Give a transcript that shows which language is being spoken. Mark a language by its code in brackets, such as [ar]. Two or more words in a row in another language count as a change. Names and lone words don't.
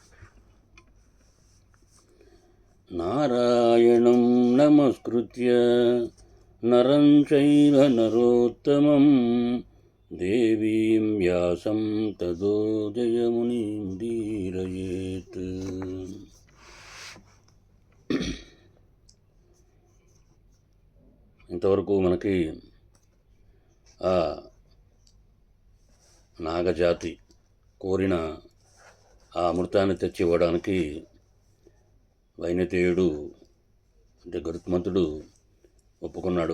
[sa] नारायणं नमस्कृत्य नरं चैव नरोत्तमं देवीं व्यासं ततो जयमुनिमुदीरयेत्। [te] ఇంతవరకు మనకి ఆ నాగజాతి కోరిన ఆ అమృతాన్ని తెచ్చి ఇవ్వడానికి వైనతేయుడు అంటే గరుత్మంతుడు ఒప్పుకున్నాడు.